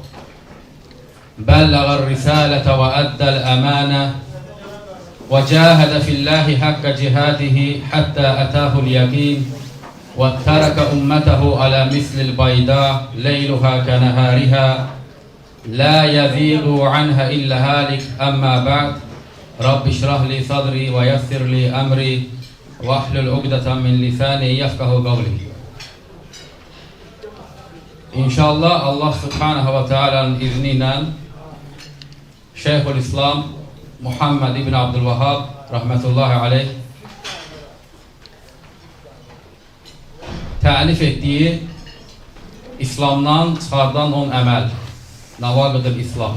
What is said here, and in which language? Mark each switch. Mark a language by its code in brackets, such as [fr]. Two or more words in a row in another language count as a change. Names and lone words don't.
[ar] بلغ الرسالة وأدى الأمانة وجاهد في الله حق جهاده حتى أتاه اليقين وترك أمته على مثل البيضاء ليلها كنهارها لا يزيغ عنها إلا هالك. أما بعد رب اشرح لي صدري ويسر لي أمري واحلل عقدة من لساني يفقهوا قولي. [az] İnşallah [tr] Allah Subhanahu ve Teala'nın izniyle [az] Şeyhülislam Muhammed ibn Abdülvahhab [ar] رحمة الله عليه [az] təlif etdiyi İslamdan çıxardan 10 əməl Navaqid-ül İslam.